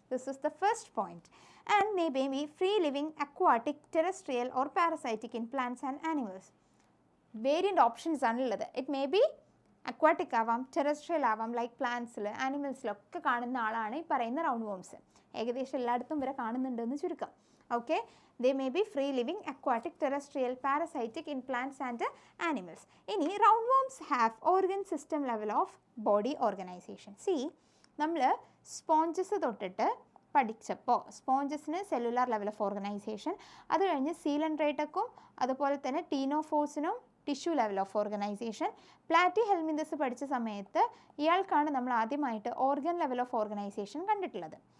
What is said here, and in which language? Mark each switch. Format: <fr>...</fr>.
<en>This is the first point. And they may be free living, aquatic, terrestrial or parasitic in plants and animals.</en> <ml>Variant options ആണുള്ളത്.</ml> <en>it may be</en> <ml>aquatic ആവാം, terrestrial ആവാം, like പ്ലാന്റ്സിൽ, ആനിമൽസിലൊക്കെ കാണുന്ന ആളാണ് ഈ പറയുന്ന round worms. ഏകദേശം എല്ലായിടത്തും വരെ കാണുന്നുണ്ടെന്ന് ചുരുക്കം.</ml> <en>Okay, they may be free living, aquatic, terrestrial, parasitic in plants and animals.</en> <ml>ഇനി</ml> <en>roundworms have organ system level of body organization.</en> <ml>See, നമ്മൾ സ്പോഞ്ചസ് തൊട്ടിട്ട് പഠിച്ചപ്പോൾ സ്പോഞ്ചസിന് സെല്ലുലാർ ലെവൽ ഓഫ് ഓർഗനൈസേഷൻ, അത് കഴിഞ്ഞ് സീലൻഡ്രേറ്റക്കും അതുപോലെ തന്നെ ടീനോഫോഴ്സിനും tissue level of organisation. Platyhelminthes പഠിച്ച സമയത്ത് ഇയാൾക്കാണ് നമ്മൾ ആദ്യമായിട്ട് ഓർഗൻ ലെവൽ ഓഫ് ഓർഗനൈസേഷൻ കണ്ടിട്ടുള്ളത്.</ml>